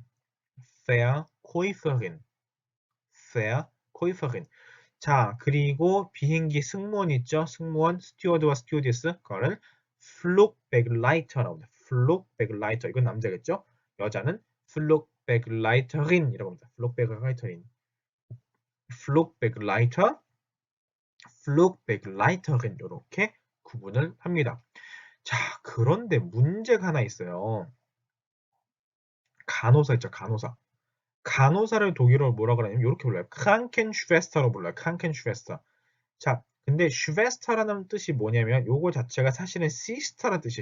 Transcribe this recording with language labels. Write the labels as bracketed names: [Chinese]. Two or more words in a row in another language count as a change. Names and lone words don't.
[German] Verkäuferin. Verkäuferin. [Korean] 자, 그리고 비행기 승무원 있죠? 승무원, 스튜어드와 스튜어디스. 그거를 Flugbegleiter라고 합니다. [German] Flugbegleiter. [Korean] 이건 남자겠죠? 여자는 Flugbegleiterin이라고 합니다. [German] Flugbegleiterin. Flugbegleiter, Flugbegleiterin [Korean] 이렇게 구분을 합니다. 자, 그런데 문제가 하나 있어요. 간호사 있죠? 간호사. 간호사를 독일어로 뭐라 그러냐면 이렇게 불러요. Krankenschwester로 불러요. Krankenschwester. 자, 근데 슈베스터라는 뜻이 뭐냐면 요거 자체가 사실은 시스터라는 뜻이에요.